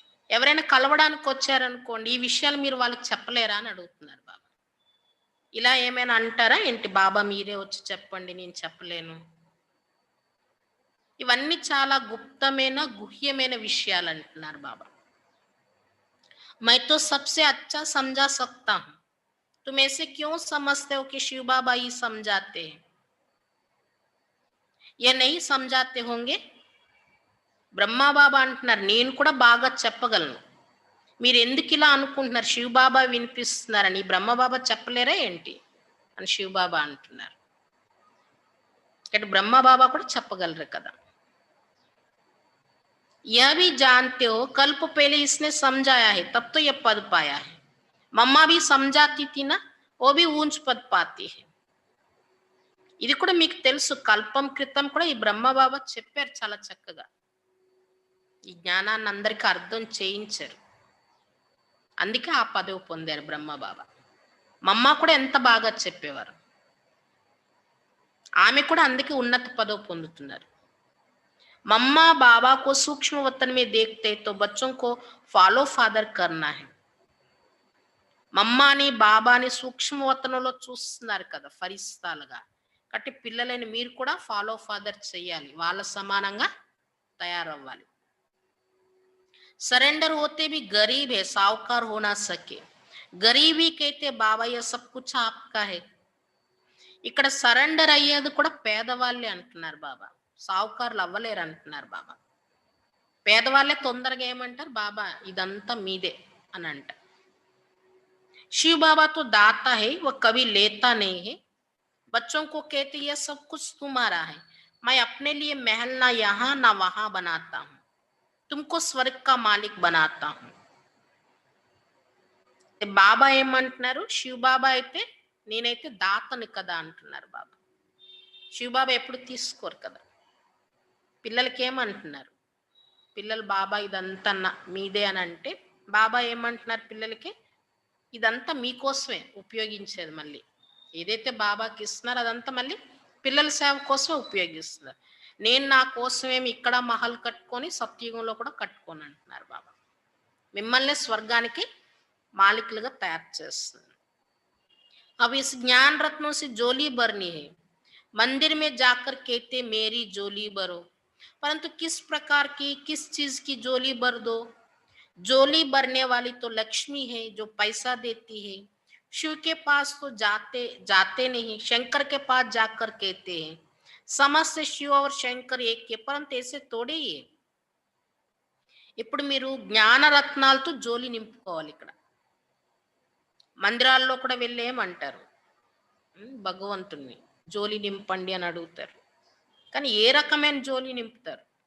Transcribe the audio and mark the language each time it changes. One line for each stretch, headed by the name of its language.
Telugu: ఎవరైనా కలవడానికి వచ్చారనుకోండి, ఈ విషయాలు మీరు వాళ్ళకి చెప్పలేరా అని అడుగుతున్నారు బాబా. ఇలా ఏమైనా అంటారా ఏంటి, బాబా మీరే వచ్చి చెప్పండి నేను చెప్పలేను? ఇవన్నీ చాలా గుప్తమైన గుహ్యమైన విషయాలు అంటున్నారు బాబా.
Hindi: मैं तो सबसे अच्छा समझा सकता हूँ, तुम ऐसे क्यों समझते हो कि शिव बाबा ही समझाते हैं? ये नहीं समझाते होंगे?
Telugu: బ్రహ్మా బాబా అంటున్నారు నేను కూడా బాగా చెప్పగలను, మీరు ఎందుకు ఇలా అనుకుంటున్నారు శివబాబా వినిపిస్తున్నారని? బ్రహ్మబాబా చెప్పలేరా ఏంటి అని శివబాబా అంటున్నారు. ఇక్కడ బ్రహ్మబాబా కూడా చెప్పగలరు కదా.
Hindi: यह भी जानते हो कल्प पहले इसने समझाया है तब तो यह पद पाया है, मम्मा भी समझाती थी ना, वो भी ऊंच पद पाती है.
Telugu: ఇది కూడా మీకు తెలుసు, కల్పం క్రితం కూడా ఈ బ్రహ్మబాబా చెప్పారు చాలా చక్కగా. ఈ జ్ఞానాన్ని అందరికీ అర్థం చేయించారు, అందుకే ఆ పదవి పొందారు బ్రహ్మబాబా. మమ్మ కూడా ఎంత బాగా చెప్పేవారు, ఆమె కూడా అందుకే ఉన్నత పదవి పొందుతున్నారు.
Hindi: मम्मा बाबा को सूक्ष्म वतन में देखते तो बच्चों को फॉलो फादर करना है.
Telugu: మమ్మాని బాబాని సూక్ష్మ వతనంలో చూస్తున్నారు కదా ఫరిస్తాలుగా, కాబట్టి పిల్లలని మీరు కూడా ఫాలో ఫాదర్ చెయ్యాలి, వాళ్ళ సమానంగా తయారవ్వాలి.
Hindi: सरेंडर होते भी गरीब है साहूकार हो ना सके, गरीबी कहते बाबा ये सब कुछ आपका है.
Telugu: ఇక్కడ సరెండర్ అయ్యేది కూడా పేదవాళ్ళే అంటున్నారు బాబా, సావుకారులు అవ్వలేరు అంటున్నారు బాబా. పేదవాళ్ళే తొందరగా ఏమంటారు, బాబా ఇదంతా మీదే అని అంట.
Hindi: शिव बाबा तो दाता है वो कभी लेता नहीं है, बच्चों को कहते ये सब कुछ तुम्हारा है, मैं अपने लिए महल ना यहाँ ना वहां बनाता हूँ, तुमको स्वर्ग का मालिक बनाता हूँ.
Telugu: బాబా ఏమంటున్నారు, శివ బాబా అయితే నేనైతే దాతని కదా అంటున్నారు బాబా. శివబాబా ఎప్పుడు తీసుకోరు కదా. పిల్లలకి ఏమంటున్నారు, పిల్లలు బాబా ఇదంతా మీదే అని అంటే బాబా ఏమంటున్నారు పిల్లలకి, ఇదంతా మీకోసమే ఉపయోగించేది, మళ్ళీ ఏదైతే బాబాకి ఇస్తున్నారో అదంతా మళ్ళీ పిల్లల సేవ కోసమే ఉపయోగిస్తున్నారు. నేను నా కోసమేమి ఇక్కడ మహల్ కట్టుకొని సత్యుగంలో కూడా కట్టుకొని అంటున్నారు బాబా. మిమ్మల్ని స్వర్గానికి మాలికులుగా తయారు చేస్తున్నారు.
Hindi: अब इस ज्ञान रत्नों से जोली भरनी है, मंदिर में जाकर कहते मेरी जोली भरो, परंतु किस प्रकार की किस चीज की जोली भर दो? जोली भरने वाली तो लक्ष्मी है जो पैसा देती है. शिव के पास तो जाते जाते नहीं, शंकर के पास जाकर कहते हैं समस्त शिव और शंकर एक है, परंतु ऐसे थोड़े ही है.
Telugu: ఇప్పుడు మీరు జ్ఞాన రత్నాలతో జోలి నింపుకోవాలి. ఇక్కడ మందిరాల్లో కూడా వెళ్ళి ఏమంటారు, భగవంతుణ్ణి జోలి నింపండి అని అడుగుతారు, కానీ ఏ రకమైన జోలి నింపుతారు?